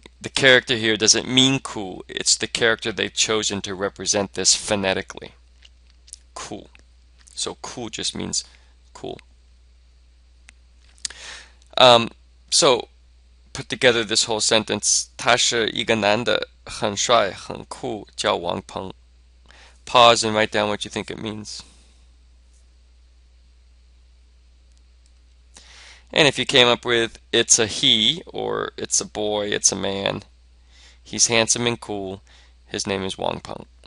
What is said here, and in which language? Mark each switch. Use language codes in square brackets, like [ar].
[en] The character here doesn't mean cool. It's the character they've chosen to represent this phonetically. Cool. So cool just means cool. So put together this whole sentence. [zh] 他是一个男的，很帅，很酷，叫王鹏. [en] Pause and write down what you think it means. And if you came up with it's a he, or it's a boy, it's a man, he's handsome and cool, his name is Wang Peng.